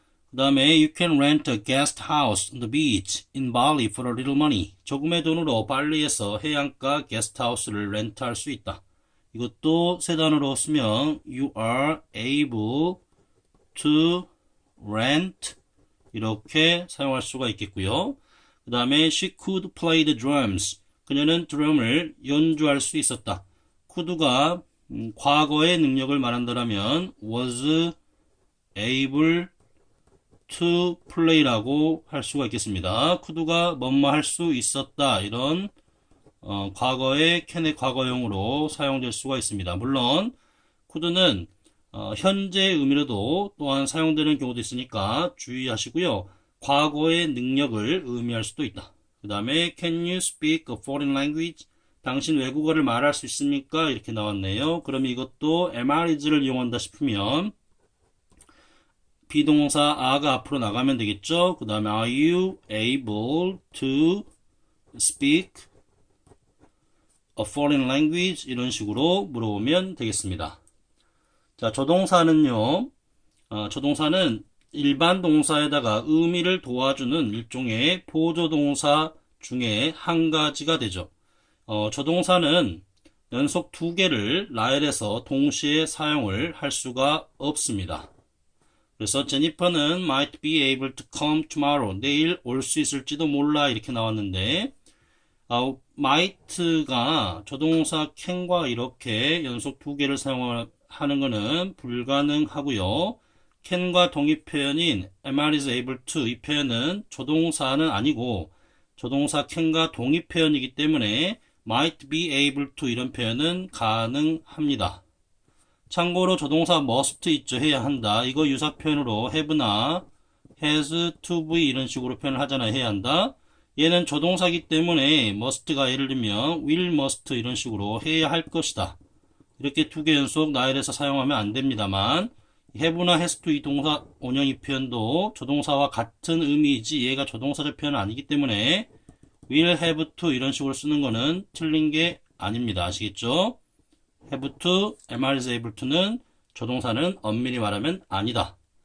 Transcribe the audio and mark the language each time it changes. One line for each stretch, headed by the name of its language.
Korean: 그 다음에
English: you can rent a guest house on the beach in Bali for a little money.
Korean: 조금의 돈으로 발리에서 해안가 게스트하우스를 렌트할 수 있다. 이것도 세 단어로 쓰면
English: you are able to rent
Korean: 이렇게 사용할 수가 있겠고요. 그 다음에
English: she could play the drums.
Korean: 그녀는 드럼을 연주할 수 있었다. could가 과거의 능력을 말한다면
English: was able to play
Korean: 라고 할 수가 있겠습니다. could가 뭐뭐 할 수 있었다. 이런 과거의 can의 과거형으로 사용될 수가 있습니다. 물론 could는 현재 의미로도 또한 사용되는 경우도 있으니까 주의하시고요. 과거의 능력을 의미할 수도 있다. 그 다음에
English: can you speak a foreign language?
Korean: 당신 외국어를 말할 수 있습니까? 이렇게 나왔네요. 그럼 이것도 MRIs를 이용한다 싶으면 비동사 a가 앞으로 나가면 되겠죠. 그 다음에
English: are you able to speak a foreign language?
Korean: 이런 식으로 물어보면 되겠습니다. 자, 조동사는요. 조동사는 일반 동사에다가 의미를 도와주는 일종의 보조동사 중에 한 가지가 되죠. 조동사는 연속 두 개를 나열해서 동시에 사용을 할 수가 없습니다. 그래서
English: 제니퍼는 might be able to come tomorrow.
Korean: 내일 올 수 있을지도 몰라 이렇게 나왔는데 might가 조동사 can과 이렇게 연속 두 개를 사용하는 것은 불가능하고요. can과 동의 표현인 am is able to 이 표현은 조동사는 아니고 조동사 can과 동의 표현이기 때문에
English: might be able to
Korean: 이런 표현은 가능합니다. 참고로 조동사 must 있죠. 해야 한다. 이거 유사 표현으로 have나 has to be 이런 식으로 표현을 하잖아요. 해야 한다. 얘는 조동사기 때문에 must가 예를 들면 will must 이런 식으로 해야 할 것이다. 이렇게 두 개 연속 나열해서 사용하면 안 됩니다만 have나 has to 이 동사 원형 이 표현도 조동사와 같은 의미이지 얘가 조동사적 표현은 아니기 때문에
English: will have to
Korean: 이런 식으로 쓰는 거는 틀린 게 아닙니다. 아시겠죠? have to, am is able to는 조동사는 엄밀히 말하면 아니다.